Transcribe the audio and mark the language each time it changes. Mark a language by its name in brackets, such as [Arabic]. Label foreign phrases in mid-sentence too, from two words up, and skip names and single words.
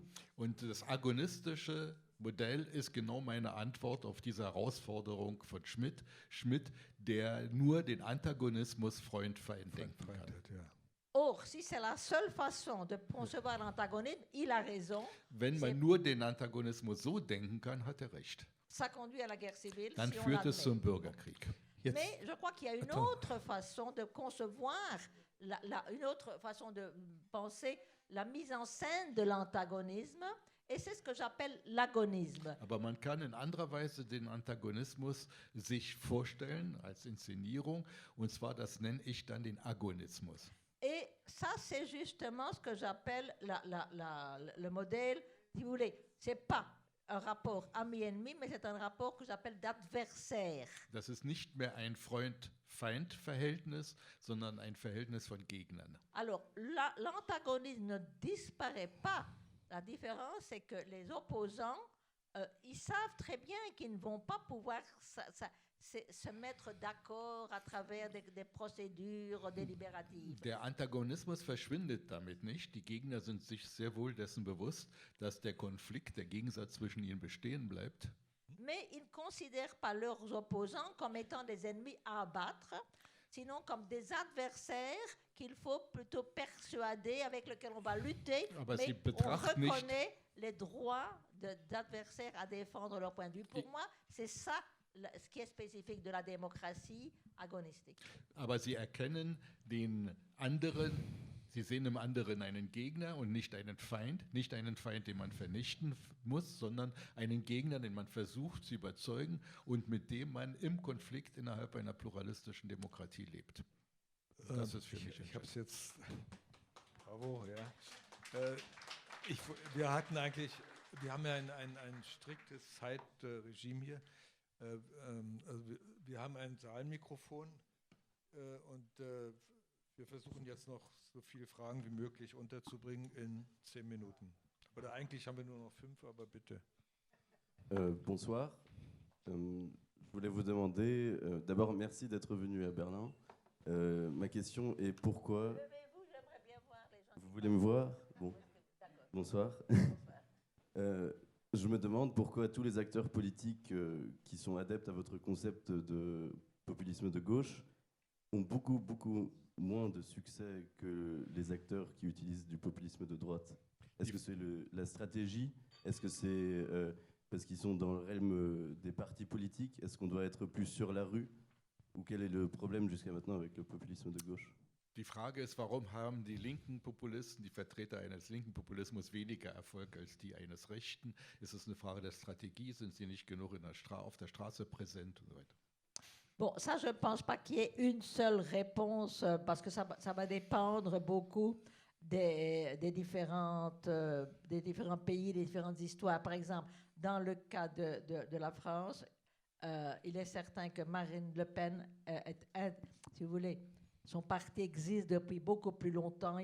[German] Und das agonistische Modell ist genau meine Antwort auf diese Herausforderung von Schmitt. Schmitt, der nur den Antagonismus Freund-Feind denken kann. [French] Or, si c'est la seule façon de concevoir l'antagonisme, il a raison. [German] Wenn man nur den Antagonismus so denken kann, hat er recht. [French] Ça conduit à la guerre civile. [German] Dann [French] si on [German] führt es [French] l'admet. [German] zum Bürgerkrieg. [French] Mais je crois qu'il y a une autre façon de concevoir, une autre façon de penser la mise en scène de l'antagonisme, et c'est ce que j'appelle l'agonisme. [German] Aber man kann in anderer Weise den Antagonismus sich vorstellen als Inszenierung, und zwar das nenne ich dann den Agonismus. [French] Et ça, c'est justement ce que j'appelle le modèle, si vous voulez, c'est pas un rapport ami-ennemi, mais c'est un rapport que j'appelle d'adversaire. [German] Das ist nicht mehr ein Freund-Feind-Verhältnis, sondern ein Verhältnis von Gegnern. [French] Alors, l'antagonisme ne disparaît pas. La différence, c'est que les opposants, ils savent très bien qu'ils ne vont pas pouvoir se mettre d'accord à travers des procédures délibératives. [German] Der Antagonismus verschwindet damit nicht. Die Gegner sind sich sehr wohl dessen bewusst, dass der Konflikt, der Gegensatz zwischen ihnen bestehen bleibt. [French] Mais ils ne considèrent pas leurs opposants comme étant des ennemis à abattre, sinon comme des adversaires qu'il faut plutôt persuader, avec lesquels on va lutter, [German] Aber [French] mais [German] sie [French] on [German] betrachten nicht, [French] reconnaît les droits d'adversaires à défendre leur point de vue. Pour moi, c'est ça ce qui est spécifique de la démocratie agonistique. [German] aber sie erkennen den anderen, sie sehen im anderen einen Gegner und nicht einen Feind, den man vernichten muss, sondern einen Gegner, den man versucht zu überzeugen und mit dem man im Konflikt innerhalb einer pluralistischen Demokratie lebt. Das ist für mich Ich habe es jetzt. Bravo, ja. Wir haben ja ein striktes Zeitregime hier. Also wir haben ein Saalmikrofon und wir versuchen jetzt noch so viele Fragen wie möglich unterzubringen in 10 Minuten. Oder eigentlich haben wir nur noch 5, aber bitte. [French] Bonsoir. Je voulais vous demander, d'abord merci d'être venu à Berlin. Ma question est pourquoi... J'aimerais bien voir les gens. Vous voulez me voir? Bon. Bonsoir. Je me demande pourquoi tous les acteurs politiques qui sont adeptes à votre concept de populisme de gauche ont beaucoup moins de succès que les acteurs qui utilisent du populisme de droite. Est-ce que c'est la stratégie? Est-ce que c'est parce qu'ils sont dans le realm des partis politiques? Est-ce qu'on doit être plus sur la rue? Ou quel est le problème jusqu'à maintenant avec le populisme de gauche? [German] Die Frage ist, warum haben die linken Populisten, die Vertreter eines linken Populismus weniger Erfolg als die eines rechten? Ist es eine Frage der Strategie? Sind sie nicht genug auf der Straße präsent und so weiter? [French] Bon, ça, je ne pense pas qu'il y ait une seule réponse, parce que ça va dépendre beaucoup des différents pays, des différentes histoires. Par exemple, dans le cas de la France, il est certain que Marine Le Pen si vous voulez, son parti existe depuis beaucoup plus longtemps.